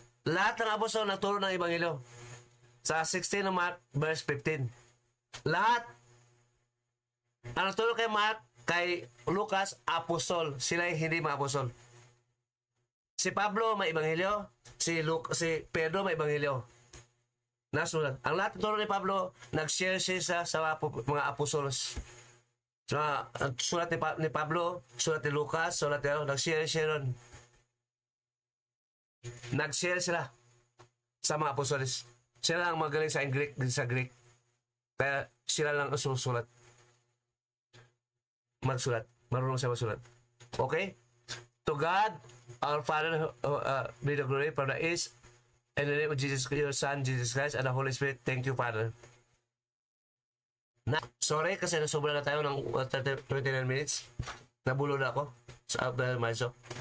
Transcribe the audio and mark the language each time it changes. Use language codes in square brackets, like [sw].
[tl] Lahat ng apostol nagturo ng ebanghelyo. Sa 16 ng Mark, verse 15. Lahat. Ang nagturo kay Mark, kay Lucas, apostol. Sila hindi mga apostol. Si Pablo may ebanghelyo, si Pedro may ebanghelyo. Nasulat. Ang lahat ng turo ni Pablo, nag-share siya sa mga apostolos. So, sulat ni Pablo, sulat ni Lucas, sulat ni nag-share ron. Nag-share sila sa mga apostolos. Sila ang magaling sa Greek, sa Greek. Kaya sila lang ang susulat. Magsulat. Marunong siya magsulat. Okay? [en] To God, our Father, be the glory for the is, and the name of Jesus, your Son, Jesus Christ, and the Holy Spirit. Thank you, Father. [tl] Sorry, kasi nasobra na tayo ng 29 minutes. Nabulo na ako. [en] So, after my show.